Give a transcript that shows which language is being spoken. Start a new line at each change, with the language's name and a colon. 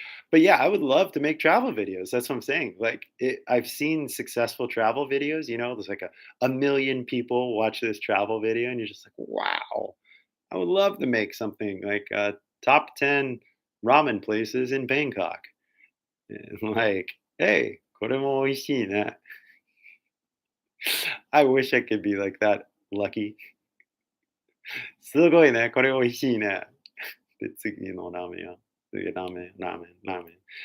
English: But yeah, I would love to make travel videos. That's what I'm saying. Like, I've seen successful travel videos. There's like a million people watch this travel video, and you're just like, wow, I would love to make something like top 10 ramen places in Bangkok. And like, hey,
Japanese: これも美味しいね.
English: I wish I could be like that lucky.
Japanese: すごいね、これ美味しいね。で、次のラーメン屋。次ラーメン、ラーメン、ラーメン。